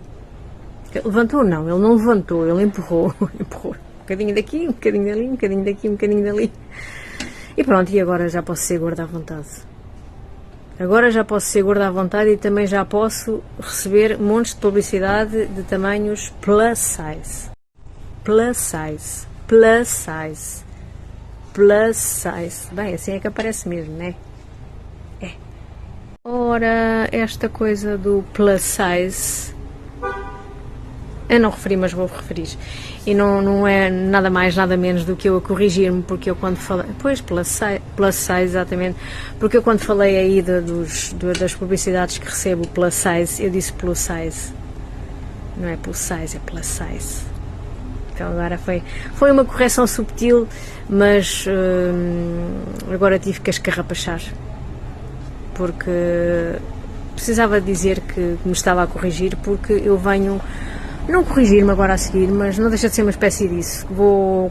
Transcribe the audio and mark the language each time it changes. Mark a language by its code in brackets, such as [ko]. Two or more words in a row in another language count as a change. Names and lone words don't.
[pt] Levantou não, ele não levantou, ele empurrou. Empurrou. Um bocadinho daqui, um bocadinho dali, um bocadinho daqui, um bocadinho dali. E pronto, e agora já posso ser gorda à vontade. Agora já posso ser gorda à vontade e também já posso receber montes de publicidade de tamanhos [en] plus size. Plus size. Plus size. Plus size. [pt] Bem, assim é que aparece mesmo, né? É. Ora, esta coisa do [en] plus size, [pt] eu não referi, mas vou referir. E não é nada mais, nada menos do que eu a corrigir-me, porque eu quando falei... Pois, [en] plus size, [pt] exatamente. Porque eu quando falei aí das publicidades que recebo [en] plus size, [pt] eu disse [en] plus size. [pt] Não é [en] plus size, [pt] é [en] plus size. [pt] Então agora foi uma correção subtil, mas agora tive que escarrapachar. Porque precisava dizer que me estava a corrigir, porque eu venho... Não corrigir-me agora a seguir, mas não deixa de ser uma espécie disso.